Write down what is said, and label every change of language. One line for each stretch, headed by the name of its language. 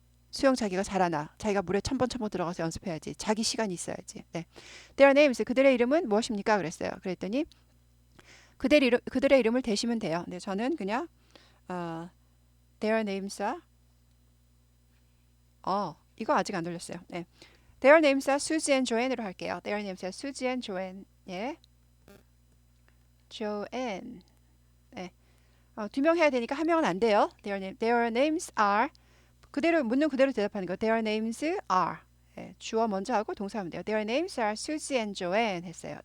Korean: 수영 자기가 잘하나? 자기가 물에 천 번 들어가서 연습해야지. 자기 시간이 있어야지. 네.
English: Their names,
Korean: 그들의 이름은 무엇입니까? 그랬어요. 그랬더니 그들의 이름을 대시면 돼요. 네, 저는 그냥
English: their names are
Korean: 이거 아직 안 돌렸어요. 네.
English: Their names are Susie and Joanne
Korean: 으로 할게요.
English: Their names are Susie and Joanne.
Korean: 예. Joanne. 네. 두 명 해야 되니까 한 명은 안 돼요.
English: Their names are
Korean: 그대로 묻는 그대로 대답하는 거.
English: Their names are
Korean: 예, 주어 먼저 하고 동사하면 돼요.
English: Their names are Susie and Joanne
Korean: 했어요.